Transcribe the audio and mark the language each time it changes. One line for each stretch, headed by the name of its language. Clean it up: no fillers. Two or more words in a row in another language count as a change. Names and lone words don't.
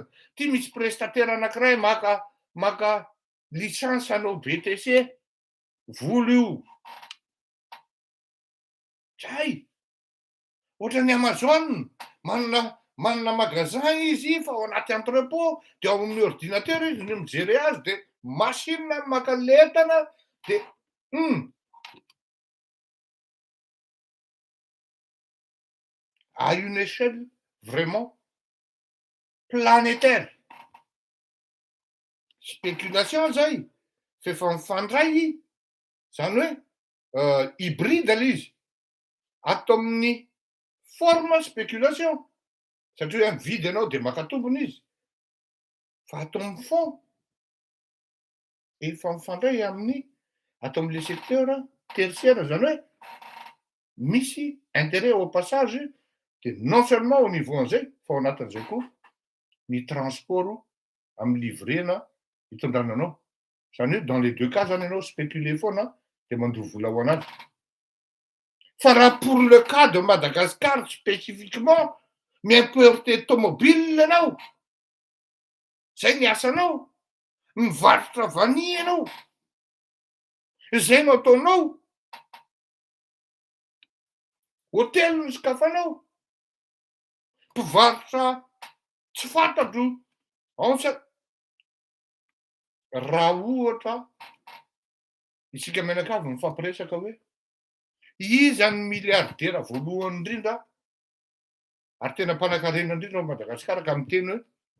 Malagasy: Ty misy prestataire anankiray maka licence anao BTC, vola io. Zay. Ohatran'ny Amazon, manana magasin izy fa ao anaty entrepôt, de ao amin'ny ordinateur izy no mijery azy, de machine maka letana,
French: de à une échelle vraiment planétaire.
Malagasy: Spéculation zay, fefa mifandray, zany hoe hybride izy. Ato amin'ny
French: forme spéculation,
Malagasy: satria mividy ianao de maka tombony izy. Fa ato amin'ny fond, efa mifandray amin'ny ato amin'le
French: secteur tertiaire,
Malagasy: zany hoe misy
French: intérêt au passage,
Malagasy: de
French: non seulement au niveau
Malagasy: an'izay, fa ao anatin'izay koa ny transport amin'ny livrena hitondrananao. Zany hoe
French: dans les 2 cas
Malagasy: zany ianao spéculer foana de mandoha vola ao anaty. Fa raha
French: pour le cas de Madagascar spécifiquement,
Malagasy: miimporter tomobile ianao, zay ny asanao, mivarotra vanille ianao, zay no ataonao, hôtely no sokafanao, mpivarotra tsy fantatro, raha ohatra isika menakavy mifampiresaka hoe iza ny milliardaire voalohany indrindra ary tena mpanankarena indrindra ao Madagasikara ka miteny hoe